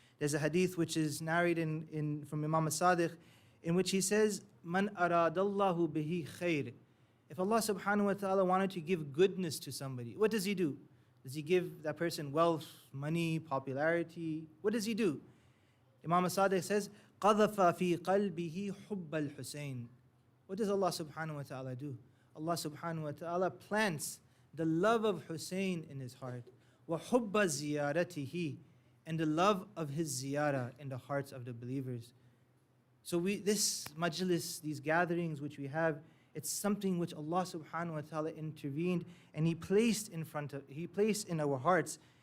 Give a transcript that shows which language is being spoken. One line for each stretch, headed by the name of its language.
English: There's a hadith which is narrated from Imam Sadiq, in which he says,
Arabic: Man aradallahu bihi khair.
English: If Allah subhanahu wa ta'ala wanted to give goodness to somebody, what does He do? Does He give that person wealth, money, popularity? What does He do? Imam Sadiq says,
Arabic: قَذَفَ فِي قَلْبِهِ حُبَّ الْحُسَيْنِ.
English: What does Allah subhanahu wa ta'ala do? Allah subhanahu wa ta'ala plants the love of Husayn in his heart.
Arabic: وَحُبَّ زِيَارَتِهِ,
English: and the love of his ziyarah in the hearts of the believers. So this majlis, these gatherings which we have, it's something which Allah subhanahu wa ta'ala intervened and He placed in our hearts.